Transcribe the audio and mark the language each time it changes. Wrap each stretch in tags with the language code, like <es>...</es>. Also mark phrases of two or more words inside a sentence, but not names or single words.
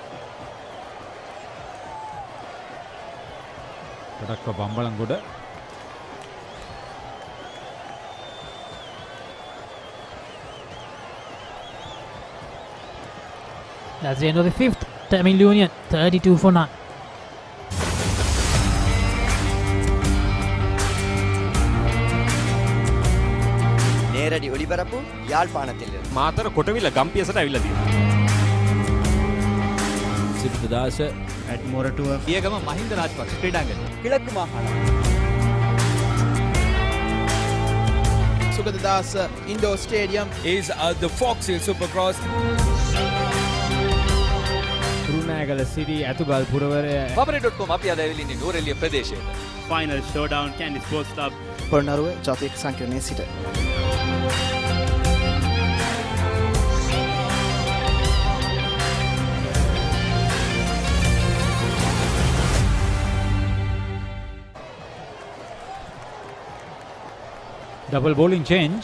<en>Product of Ambalanguda. That's the end of the fifth. Tamil Union 32 for 9.</en> <ta>நேரடி ஒளிபரப்பு யாழ்ப்பாணத்திலிருந்து.</ta> <si>මාතර කොටවිල ගම්පියසට ඇවිල්ලා තියෙනවා. සිද්ධදාස ඇඩ්මොරටුව පියගම මහින්ද රාජපක්ෂ ක්‍රීඩාංගණය.</si> <ta>கிழக்கு மாகாணம்.</ta> <en>Sugadadasa Indoor Stadium is the Fox Hill Supercross.</en> <si>කුරුණෑගල සිටි ඇතුගල් පුරවරය Papare.com අපි අද ඇවිල්ලා ඉන්නේ නූරෙලිය ප්‍රදේශයට.</si> <en>Final Showdown Candy Sports Club</en> <si>පොළොන්නරුව ජාතික සංකීර්ණයේ සිට.</si> <en>Double bowling change.</en>